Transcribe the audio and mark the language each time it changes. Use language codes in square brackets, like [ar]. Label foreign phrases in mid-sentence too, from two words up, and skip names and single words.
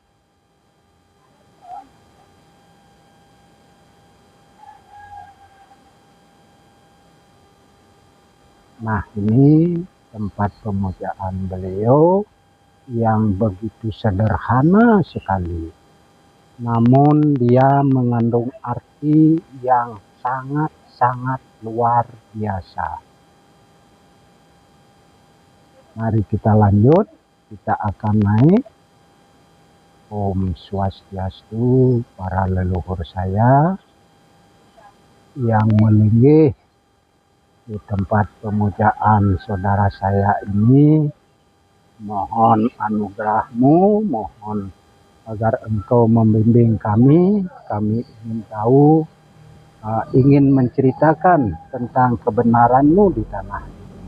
[id] Nah, ini tempat pemujaan beliau yang begitu sederhana sekali, namun dia mengandung arti yang sangat luar biasa. Mari kita lanjut, kita akan naik. Om Swastiastu, para leluhur saya yang melinggih di tempat pemujaan saudara saya ini. Mohon anugerahmu, mohon agar engkau membimbing kami. Kami ingin tahu, ingin menceritakan tentang kebenaranmu di tanah ini.